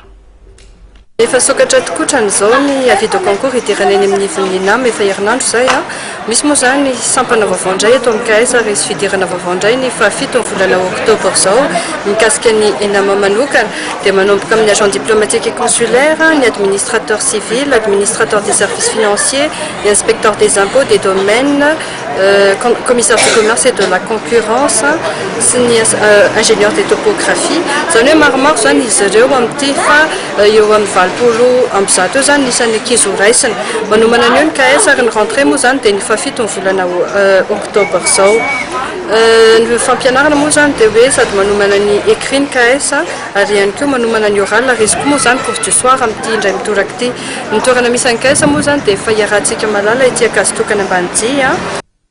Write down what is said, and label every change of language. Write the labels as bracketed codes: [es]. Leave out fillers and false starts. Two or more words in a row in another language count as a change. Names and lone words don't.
[mg] Efa sokatra tokoatran'izao ny avidy concours idirana eny amin'ny ivon'ny NAM efa herinandro izay a. Misy moa zany sampana vaovao indray eto amin'ny Caes ary izy fidirana vaovao indray ny fahafito ny volana oktobra izao mikasika ny ENAM manokana dia manomboka amin'ny [fr] agent diplomatique et consulaire, [mg] ny [fr] administrateur civil, administrateur des services financiers, [mg] ny [fr] inspecteur des impôts, des domaines, commissaire du commerce et de la concurrence [mg] sy ny [fr] ingénieur de topographie. [mg] Zany hoe maromaro zany izy ireo amin'ity fa eo amin'ny valopolo amby zato eo zany nisan'ny ankizy ho raisina. Manomana an'io ny Caes ary ny rentrée moa zany dia ny fahafito ny volana oktobra izao. Ny fampianarana moa zany dia hoe sady manomana ny écrit ny Caes ary ihany koa manomana ny oral ary izy koa moa zany [fr] cours du soir [mg] amin'ity indray mitoraka ity. Ny toerana misy an'ny Caes moa zany dia efa iarahantsika malala ity ankazitokana ambanidia.